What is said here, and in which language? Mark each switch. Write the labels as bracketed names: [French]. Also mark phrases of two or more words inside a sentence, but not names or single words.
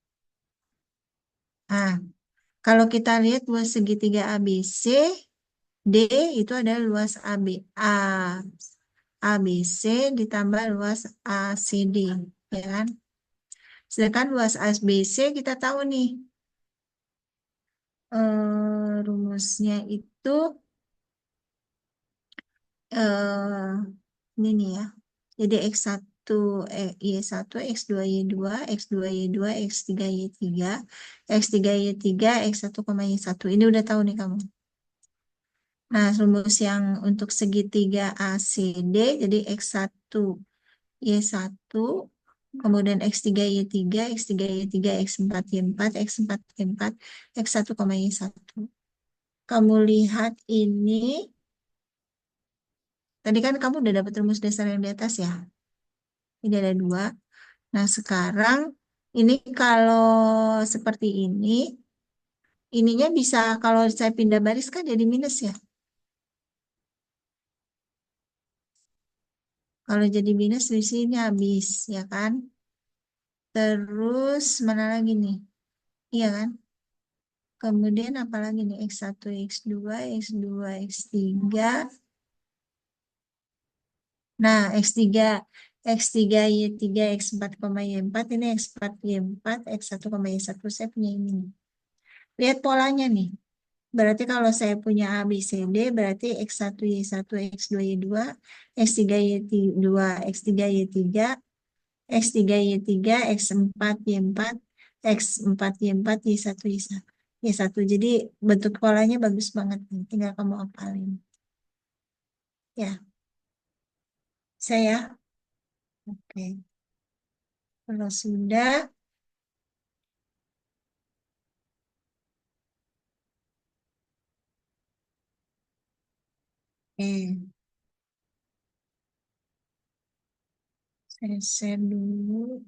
[Indonesian] Nah, kalau kita lihat luas segitiga ABC, D itu adalah luas ABC ditambah luas ACD, ya kan? Sedangkan luas ABC kita tahu nih, rumusnya itu ini nih ya. Jadi X1, Y1, X2, Y2, X2, Y2, X3, Y3, X3, Y3, X1, Y1. Ini udah tahu nih kamu. Nah, rumus yang untuk segitiga ACD, jadi X1, Y1, kemudian X3, Y3, X3, Y3, X4, Y4, X4, Y4, X1, Y1. Kamu lihat ini, tadi kan kamu udah dapat rumus dasar yang di atas ya. Ini ada 2. Nah, sekarang ini kalau seperti ini, ininya bisa kalau saya pindah baris kan jadi minus ya. Kalau jadi minus di sini habis ya kan. Terus mana lagi nih? Iya kan? Kemudian apa lagi nih? X1, X2, X2, X3. Nah, X3, X3, Y3, X4, Y4. Ini X4, Y4, X1, Y1. Saya punya ini nih. Lihat polanya nih. Berarti kalau saya punya A, B, C, D, berarti X1, Y1, X2, Y2, X3, Y2, X3, Y3, X3, Y3, X4, Y4, X4, Y4, Y1, Y1. Y1. Jadi bentuk polanya bagus banget nih. Tinggal kamu hafalin. Ya, saya. Oke. Kalau sudah, saya share dulu.